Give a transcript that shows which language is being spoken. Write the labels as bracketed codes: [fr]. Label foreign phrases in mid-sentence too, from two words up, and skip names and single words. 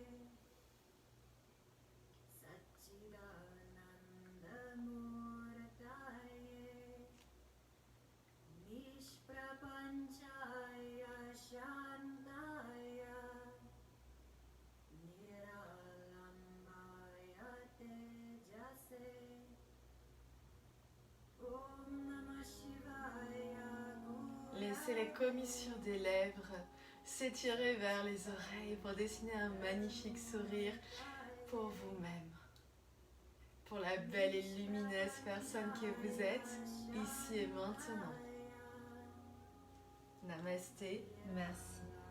[sa] सच्चिदानन्द मूर्तये निष्प्रपञ्चाय शान्ताय निरालम्बाय तेजसे ॐ नमः शिवाय गुरवे. [fr] Laissez les commissures des lèvres s'étirer vers les oreilles pour dessiner un magnifique sourire pour vous-même. Pour la belle et lumineuse personne que vous êtes, ici et maintenant. Namasté, merci.